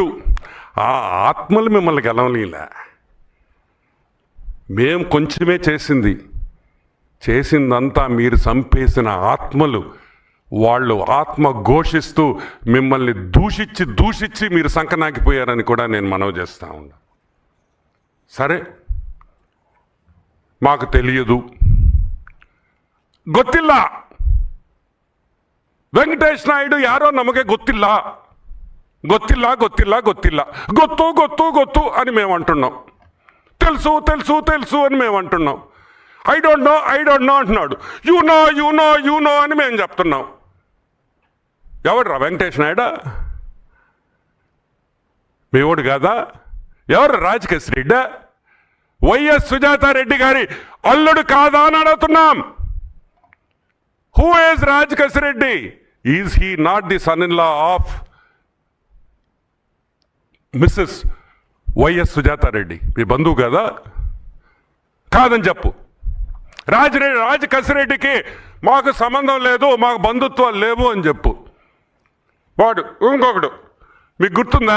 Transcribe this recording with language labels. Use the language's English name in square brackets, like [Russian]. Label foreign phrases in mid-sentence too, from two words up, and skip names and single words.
[Telugu] ఆ ఆత్మలు మిమ్మల్ని గెలవలేలా. మేం కొంచెమే చేసిందంతా మీరు చంపేసిన ఆత్మలు. వాళ్ళు ఆత్మ ఘోషిస్తూ మిమ్మల్ని దూషించి మీరు సంకనాకిపోయారని కూడా నేను మనవి చేస్తా ఉన్నా. సరే, మాకు తెలియదు, [Kannada] ಗೊತ್ತಿಲ್ಲ, ವೆಂಕಟೇಶ್ ನಾಯ್ಡು ಯಾರೋ ನಮಗೆ ಗೊತ್ತಿಲ್ಲ ಗೊತ್ತು [Telugu] అని మేము అంటున్నాం. తెలుసు అని మేము అంటున్నాం. [English] I don't know [Telugu] అంటున్నాడు. [English] you know [Telugu] అని మేము చెప్తున్నాం. ఎవడు రా వెంకటేష్ నాయుడు? మీ ఓడు కాదా? ఎవరు రాజకేశ్ రెడ్డి? వైఎస్ సుజాతారెడ్డి గారి అల్లుడు కాదా అని అడుగుతున్నాం. [English] హూ ఈజ్ రాజకేశ్ రెడ్డి? Is he not the son in law of Mrs వైఎస్ సుజాతారెడ్డి? [Telugu] మీ బంధువు కదా? కాదని చెప్పు. రాజకేశిరెడ్డికి మాకు సంబంధం లేదు, మాకు బంధుత్వాలు లేవు అని చెప్పు. వాడు ఇంకొకడు మీకు గుర్తుందా?